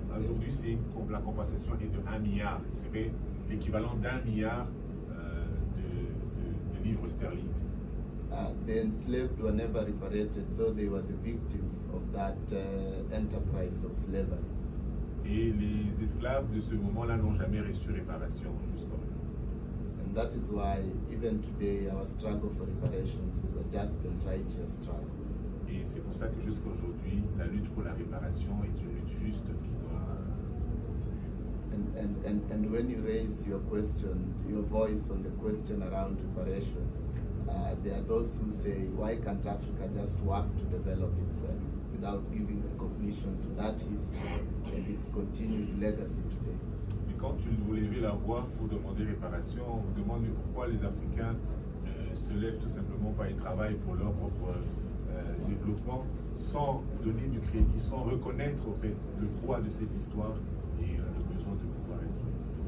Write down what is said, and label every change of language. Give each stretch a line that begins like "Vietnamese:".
French: Aujourd'hui, la compensation est de 1 milliard. C'est l'équivalent d'1 milliard de livres sterling.
English: The enslaved were never liberated, though they were the victims of that enterprise of slavery.
French: Et les esclaves de ce moment-là n'ont jamais reçu réparation jusqu'à aujourd'hui.
English: And that is why, even today, our struggle for reparations is a just and righteous struggle.
French: Et c'est pour ça que jusqu'à aujourd'hui, la lutte pour la réparation est une lutte juste qui doit continuer.
English: And when you raise your question, your voice on the question around reparations, there are those who say, why can't Africa just work to develop itself without giving recognition to that history and its continued legacy today?
French: Mais quand vous levez la voix pour demander réparation, on vous demande pourquoi les Africains ne se lèvent tout simplement pas et travaillent pour leur propre développement sans donner du crédit, sans reconnaître au fait le poids de cette histoire et le besoin de pouvoir être réparé.